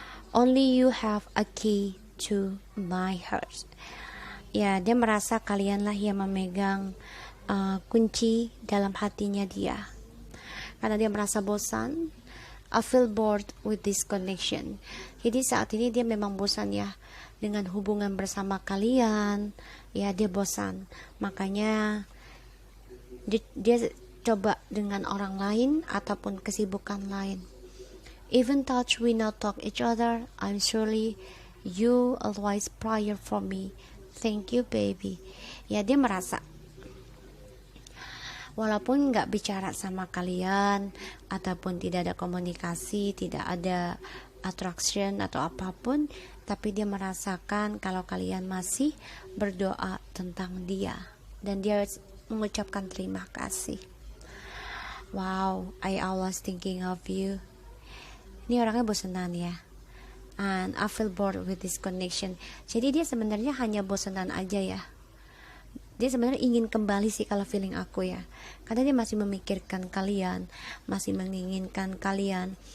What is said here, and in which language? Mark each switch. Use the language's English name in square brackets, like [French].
[English] Only you have a key to my heart. [Indonesian] Ya, dia merasa kalianlah yang memegang kunci dalam hatinya dia. Karena dia merasa bosan. [English] I feel bored with this connection. [Indonesian] Jadi saat ini dia memang bosan ya dengan hubungan bersama kalian. Ya, dia bosan. Makanya dia coba dengan orang lain ataupun kesibukan lain. [English] Even touch we not talk each other, I'm surely you always prayer for me. Thank you baby. [Indonesian] Ya, dia merasa walaupun nggak bicara sama kalian ataupun tidak ada komunikasi, tidak ada attraction atau apapun, tapi dia merasakan kalau kalian masih berdoa tentang dia dan dia mengucapkan terima kasih. [English] Wow, I always thinking of you. [Indonesian] Ini orangnya bosanan ya. [English] And I feel bored with this connection. [Indonesian] Jadi dia sebenarnya hanya bosanan aja ya. Dia sebenarnya ingin kembali sih kalau feeling aku ya. Karena dia masih memikirkan kalian, masih menginginkan kalian.